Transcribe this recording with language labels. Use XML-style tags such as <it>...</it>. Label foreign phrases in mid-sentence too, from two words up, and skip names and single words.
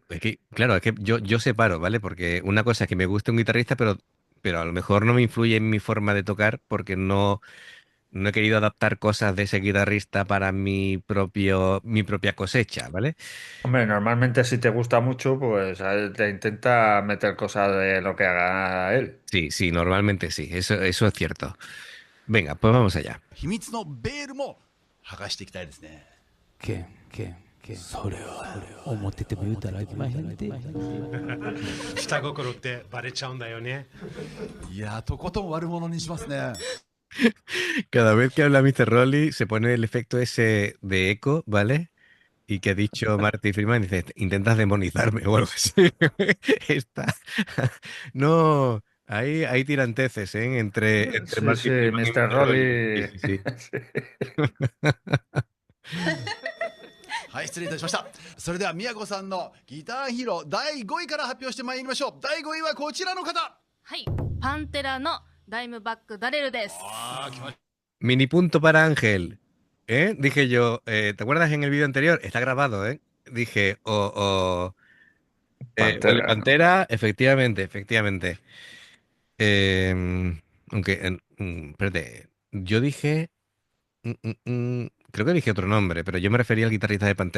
<es>Es que, claro, es que yo separo, ¿vale? Porque una cosa es que me guste un guitarrista, pero a lo mejor no me influye en mi forma de tocar porque no he querido adaptar cosas de ese guitarrista para mi propia cosecha, ¿vale? Hombre, normalmente si te gusta mucho, pues a él te intenta meter cosas de lo que haga él. Sí, sí, normalmente sí, eso es cierto. Venga, pues vamos allá.</es> <ja>秘密のベールも剥がしていきたいですね。下心ってバレちゃうんだよね。いやとことん悪者にしますね。</ja> <es>Cada vez que habla Mr. Rolly se pone el efecto ese de eco, ¿vale? Y que ha dicho Marty Freeman, dice, intentas demonizarme o algo así. Está. No, hay tiranteces, ¿eh? Entre Sí, Marty sí, Freeman y Mr. Mr. Rolly. Sí, Rolly. sí, sí. Sí.</es> <ja>はい失礼いたしました。それでは宮子さんのギターヒーロー第5位から発表してまいりましょう。第5位はこちらの方。はい、パンテラのダイムバックダレルです。あー来まし</ja> <es>Mini punto para Ángel. ¿Eh? Dije yo, ¿te acuerdas en el vídeo anterior? Está grabado, ¿eh? Dije, o el de Pantera, ¿no? Pantera, efectivamente, efectivamente. Aunque, espérate, yo dije, creo que dije otro nombre, pero yo me refería al guitarrista de Pantera.</es>